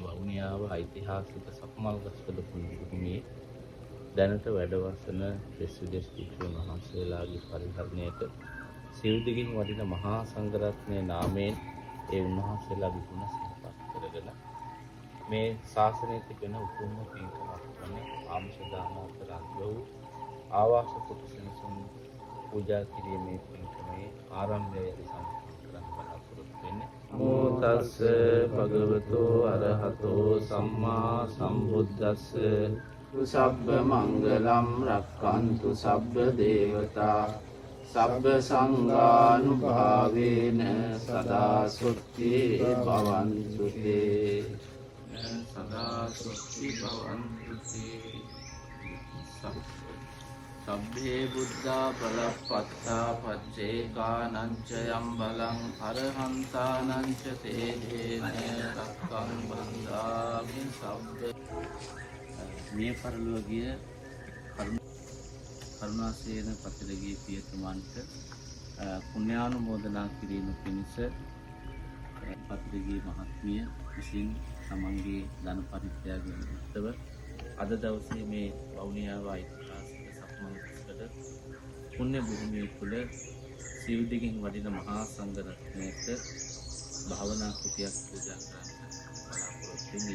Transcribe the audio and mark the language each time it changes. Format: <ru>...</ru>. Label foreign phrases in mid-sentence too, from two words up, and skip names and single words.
<si>වවුනියාව ඓතිහාසික සප්මල්ගස්වල පුණ්‍යභූමියේ දැනට වැඩවසන දෙස් විදෙස් භික්ෂුන් වහන්සේලාගේ පරිහරණයට සිව්දිගින් වඩින මහා සංඝරත්නයේ නාමයෙන් ඒ උන්වහන්සේලාගේ ගුණ සිහිපත් කරගෙන මේ ශාසනයේ තිබෙන උතුම්ම පින්කමක් වන ආමිෂ දාන අතර අග්‍ර වූ ආවාස කුටසෙනසුන් පූජා කිරීමේ පින්කමේ ආරම්භය සම්පූර්ණ කරන්න බලාපොරොත්තු වෙන්නේ.</si> <pi>නමෝ තස්ස භගවතු අරහතෝ සම්මා සම්බුද්දස්ස සබ්බ මංගලම් රක්칸තු සබ්බ දේවතා සබ්බ සංඝානුභාවේන සදා සුත්ති භවන්තු තේ සදා සුත්ති භවන්තු තේ. සබ්බේ බුද්ධා බලප්පත්තා පච්චේකානංච යම් බලං අරහන්තානංච තේජේන රක්ඛං බන්ධාමි සබ්බ.</pi> <si>මේ පරලෝකීය කරුණාසේන පතිරගේ පියතුමන්ට පුණ්‍යානුමෝදනා කිරීම පිණිස පතිරගේ මහත්මිය විසින් තමන්ගේ ධන පරිත්‍යාගයෙන් යුක්තව අද දවසේ මේ වවුනියාව ඓතිහාසික සප්මල්ගස්වල පුණ්‍ය භූමිය තුළ සිව්දිගින් වඩින මහා සංඝරත්නයට භාවනා කුටියක් පූජා කරන්න බලාපොරොත්තු වෙන.</si>